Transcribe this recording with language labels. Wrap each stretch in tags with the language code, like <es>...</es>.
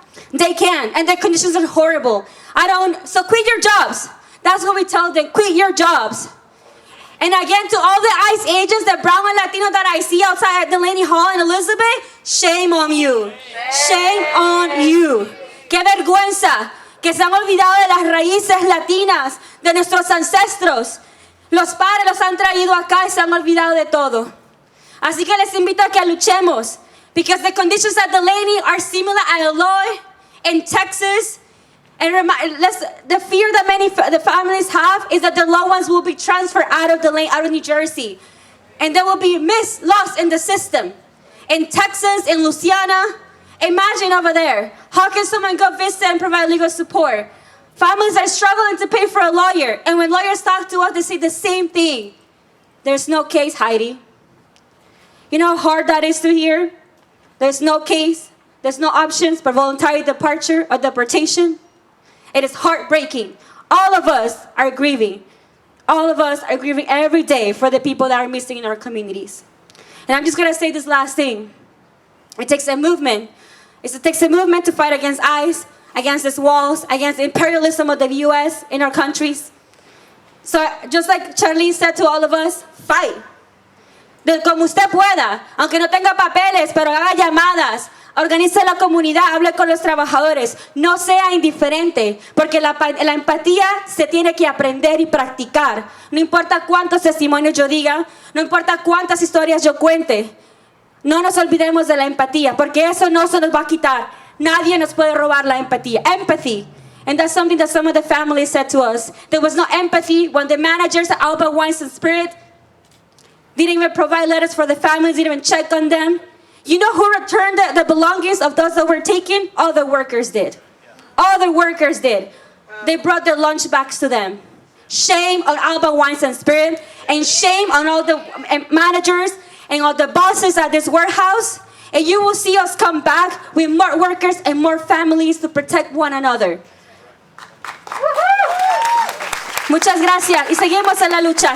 <en>They can, and the conditions are horrible. So quit your jobs. That's what we tell them, quit your jobs. And again, to all the ICE agents, the brown and Latino that I see outside Delaney Hall and Elizabeth, shame on you. Shame on you.</en> <es>Qué vergüenza que se han olvidado de las raíces latinas, de nuestros ancestros. Los padres los han traído acá y se han olvidado de todo. Así que les invito a que luchemos.</es> <en>Because the conditions at Delaney are similar at Eloy, in Texas. And the fear that many the families have is that their loved ones will be transferred out of Delaney, out of New Jersey. And they will be lost in the system. In Texas, in Louisiana, imagine over there. How can someone go visit and provide legal support? Families are struggling to pay for a lawyer. And when lawyers talk to us, they say the same thing. There's no case, Heidi. You know how hard that is to hear? There's no case. There's no options but voluntary departure or deportation. It is heartbreaking. All of us are grieving. All of us are grieving every day for the people that are missing in our communities. And I'm just going to say this last thing. It takes a movement. It takes a movement to fight against ICE, against these walls, against the imperialism of the U.S. in our countries. So just like Charlene said to all of us, fight.</en> <es>Como usted pueda, aunque no tenga papeles, pero haga llamadas. Organice la comunidad, hable con los trabajadores. No sea indiferente, porque la empatía se tiene que aprender y practicar. No importa cuántos testimonios yo diga, no importa cuántas historias yo cuente. No nos olvidemos de la empatía, porque eso no se nos va a quitar. Nadie nos puede robar la empatía.</es> <en>Empathy. And that's something that some of the families said to us. There was no empathy when the managers at Alba Wines and Spirit didn't even provide letters for the families, didn't even check on them. You know who returned the belongings of those that were taken? All the workers did. All the workers did. They brought their lunch bags to them. Shame on Alba Wines and Spirit, and shame on all the managers and all the bosses at this warehouse. And you will see us come back with more workers and more families to protect one another.</en> <es>Muchas gracias y seguimos en la lucha.</es>